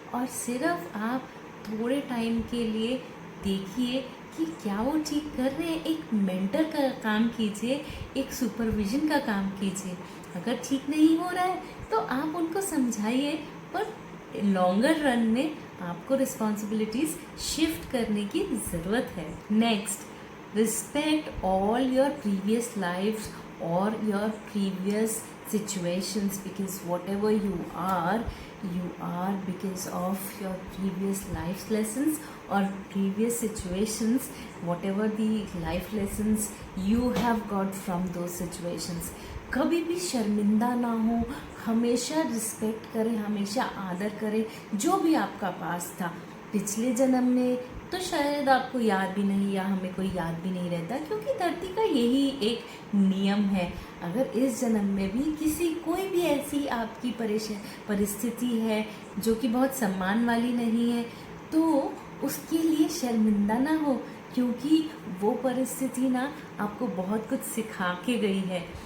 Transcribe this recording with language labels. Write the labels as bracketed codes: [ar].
[hi] और सिर्फ आप थोड़े टाइम के लिए देखिए कि क्या वो ठीक कर रहे हैं। एक मेंटर का काम कीजिए, एक सुपरविजन का काम कीजिए। अगर ठीक नहीं हो रहा है तो आप उनको समझाइए, पर लॉन्गर रन में आपको रिस्पॉन्सिबिलिटीज शिफ्ट करने की ज़रूरत है। [en] Next, respect all your previous lives or your previous situations, because whatever you are because of your previous life lessons or previous situations, whatever the life lessons you have got from those situations. [hi] कभी भी शर्मिंदा ना हो, हमेशा respect करें, हमेशा आदर करें जो भी आपका पास था पिछले जन्म में। तो शायद आपको याद भी नहीं, या हमें कोई याद भी नहीं रहता, क्योंकि धरती का यही एक नियम है। अगर इस जन्म में भी कोई भी ऐसी आपकी परिस्थिति है जो कि बहुत सम्मान वाली नहीं है, तो उसके लिए शर्मिंदा ना हो, क्योंकि वो परिस्थिति ना आपको बहुत कुछ सिखा के गई है।